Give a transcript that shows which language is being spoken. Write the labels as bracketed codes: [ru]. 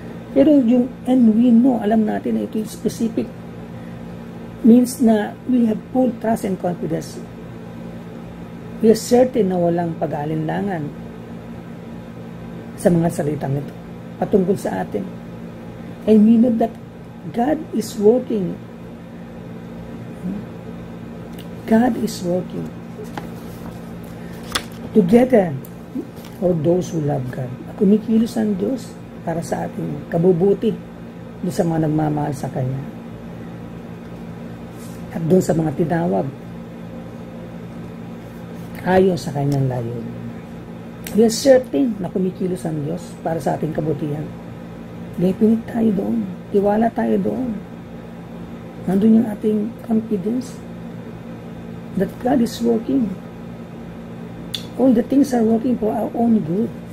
[tl] Pero yung [en] and we know, [tl] alam natin na ito yung specific, means na [en] we have full trust and confidence. We are certain [tl] na walang pag-aalinlangan sa mga salitang ito patungkol sa atin. [en] And we know that God is working. God is working together for those who love God. [tl] Kumikilos ang Diyos para sa ating kabubuti doon sa mga nagmamahal sa Kanya. At doon sa mga tinawag ayon sa Kanyang layunin. [en] We are certain [tl] na kumikilos ang Diyos para sa ating kabutihan. Definite tayo doon. Tiwala tayo doon. Nandun yung ating [en] confidence that God is working. All the things are working for our own good.